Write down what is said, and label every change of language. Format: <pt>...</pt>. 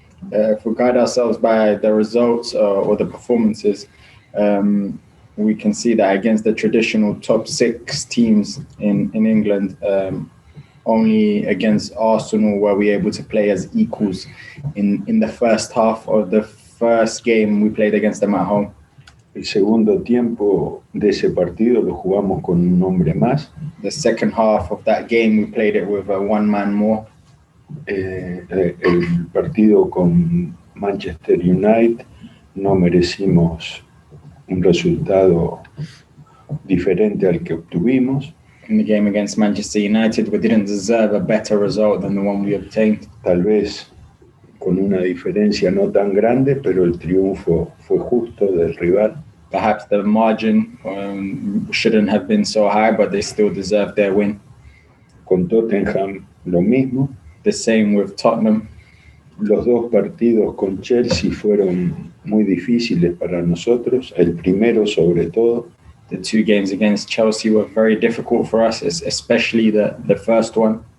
<en>If we guide ourselves by the results or the performances, we can see that against the traditional top 6 teams in England, only against Arsenal were we able to play as equals in the first half of the first game we played against them at home.</en> <es>El segundo tiempo de ese partido lo jugamos con un hombre más.</es> <en>The second half of that game we played it with one man more.</en> <es>El partido con Manchester United no merecimos un resultado diferente al que obtuvimos.</es> <en>In the game against Manchester United, we didn't deserve a better result than the one we obtained.</en> <es>Tal vez con una diferencia no tan grande, pero el triunfo fue justo del rival.</es> <en>Perhaps the margin shouldn't have been so high, but they still deserved their win.</en> <es>Con Tottenham lo mismo.</es> <en>The same with Tottenham.</en> <es>Los 2 partidos con Chelsea fueron muy difíciles para nosotros, el primero sobre todo.</es> <en>The 2 games against Chelsea were very difficult for us, especially the first one.</en>